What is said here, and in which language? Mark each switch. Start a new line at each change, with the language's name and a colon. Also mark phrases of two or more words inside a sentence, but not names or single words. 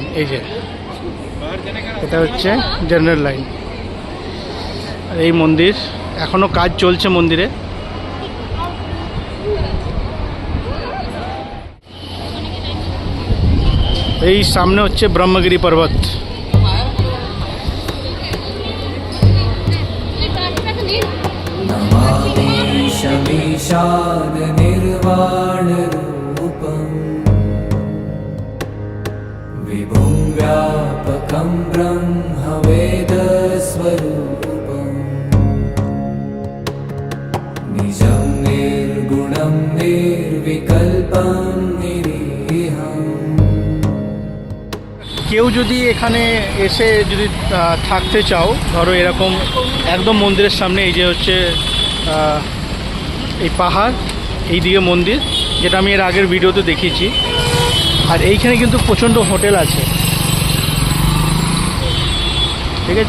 Bangla: এই যে এটা হচ্ছে
English: general line.
Bangla: আর এই মন্দির, এখনও কাজ চলছে মন্দিরে। এই সামনে হচ্ছে ব্রহ্মগিরি পর্বত।
Sanskrit: विभुं व्यापकं ब्रह्मवेदस्वरूपं निजं निर्गुणं निर्विकल्पं निरीहम्।
Bangla: কেউ যদি এখানে এসে যদি থাকতে চাও, ধরো এরকম একদম মন্দিরের সামনে, এই যে হচ্ছে এই পাহাড়, এই দিকে মন্দির, যেটা আমি এর আগের ভিডিওতে দেখিয়েছি। আর এইখানে কিন্তু প্রচণ্ড হোটেল আছে। ঠিক আছে।